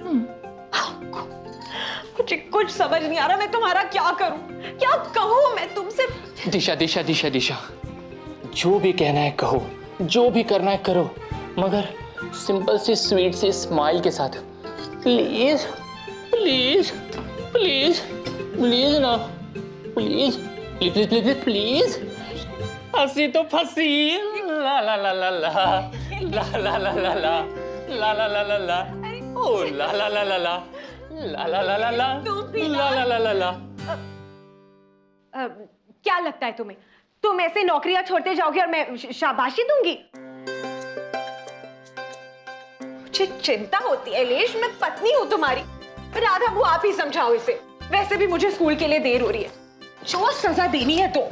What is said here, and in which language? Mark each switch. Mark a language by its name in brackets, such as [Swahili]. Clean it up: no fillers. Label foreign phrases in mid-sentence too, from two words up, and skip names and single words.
[Hindi] कुछ समझ नहीं आ रहा, मैं तुम्हारा क्या करूं, क्या कहूं मैं तुमसे? दिशा दिशा दिशा दिशा, जो भी कहना है कहो, जो भी करना है करो, मगर सिंपल सी स्वीट सी स्माइल के साथ। [English] please please please please ना, please please please please please. [Hindi] हंसी तो फंसी, ला ला ला ला ला ला ला ला ला ला ला ला ला ला ला, ओ ला ला ला ला ला ला ला ला ला ला ला ला ला ला। क्या लगता है तुम्हें, तुम ऐसे नौकरियां छोड़ते जाओगे और मैं शाबाशी दूंगी? मुझे चिंता होती है इलेश, मैं पत्नी हूं तुम्हारी। राधा बुआ, आप ही समझाओ इसे। वैसे भी मुझे स्कूल के लिए देर हो रही है, जो सजा देनी है तो।